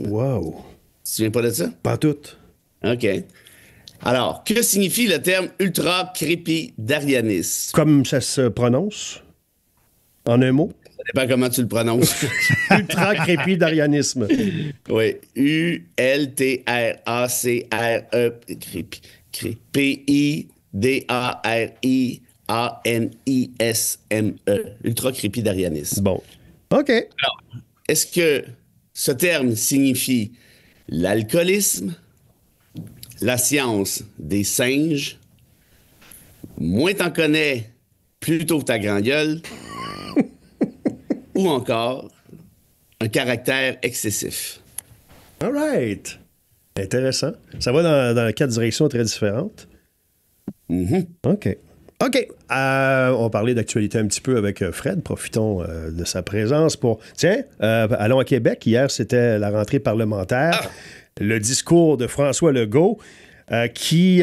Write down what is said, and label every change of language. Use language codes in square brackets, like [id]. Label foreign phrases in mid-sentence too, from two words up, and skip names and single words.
[fr] Wow. Tu te souviens pas de ça? Pas tout. OK. Alors, que signifie le terme ultra-crépidarianisme? Comme ça se prononce? En un mot? Ça dépend comment tu le prononces. Ultra-crépidarianisme. Oui. U-L-T-R-A-C-R-E. P-I-D-A-R-I-A-N-I-S-M-E. Ultra-crépidarianisme. Bon. OK. Alors, est-ce que ce terme signifie l'alcoolisme, la science des singes, moins t'en connais, plus t'ouvres ta grande gueule, ou encore un caractère excessif? [en] All right. [fr] Intéressant. Ça va dans quatre directions très différentes. Mm-hmm. OK. On parlait d'actualité un petit peu avec Fred. Profitons de sa présence pour... Tiens, allons à Québec. Hier, c'était la rentrée parlementaire. Le discours de François Legault qui...